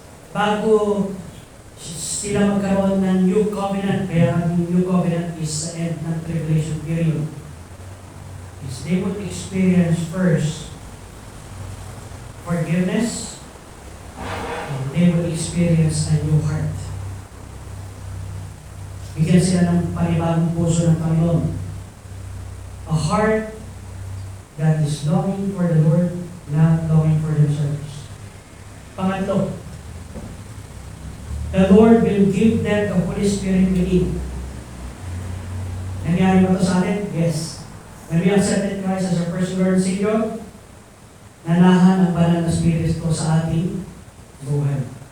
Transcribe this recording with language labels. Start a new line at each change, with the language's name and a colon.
Filipino: Bago sila magkaroon ng new covenant, kaya ang
English: new covenant is
Filipino: sa end ng tribulation period.
English: Is they would experience first forgiveness, and they would experience a new heart.
Filipino: Bigyan sila ng panibagong puso ng Panginoon.
English: A heart that is longing for the Lord, not longing for themselves.
Filipino: Pangatlo,
English: the Lord will give them the Holy Spirit within.
Filipino: Nangyari ba ito sa atin?
English: Yes. When we accepted Christ as our personal Lord and Savior,
Filipino: nanahan ang banal na Spirit ko sa ating buhay.